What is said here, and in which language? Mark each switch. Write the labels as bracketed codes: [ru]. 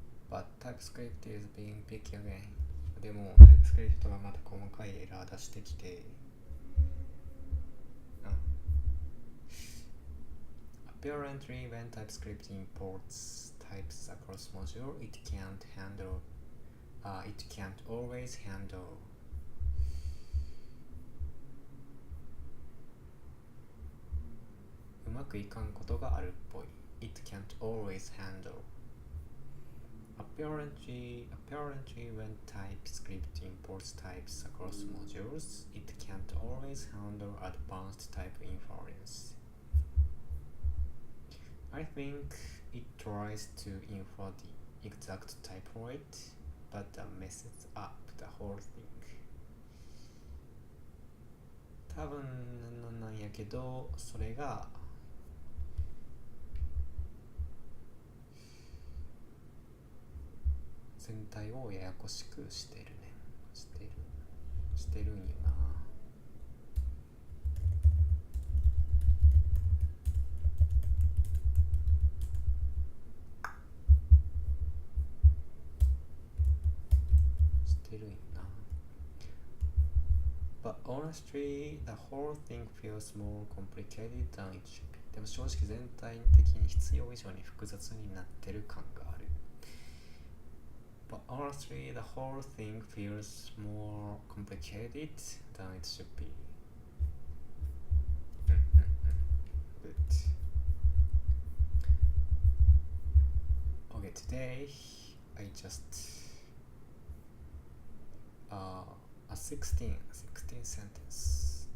[en] But TypeScript is being picky again. [ja] でも TypeScript がまた細かいエラー出してきて、 [en] Apparently when TypeScript imports types across module, it can't always handle [ja] うまくいかんことがあるっぽい。 [en] It can't always handle.Apparently, when TypeScript imports types across modules, it can't always handle advanced type inference. I think it tries to infer the exact type rate, but messes up the whole thing. [ja] 多分なんやけど、それが全体をややこしくしてるね。してるんよな。してるんよな。 [en] But honestly, the whole thing feels more complicated than it should be. [ja] でも正直全体的に必要以上に複雑になってる感がある。 [en] But honestly, the whole thing feels more complicated than it should be. Good. Okay, today I just a 16 sentence.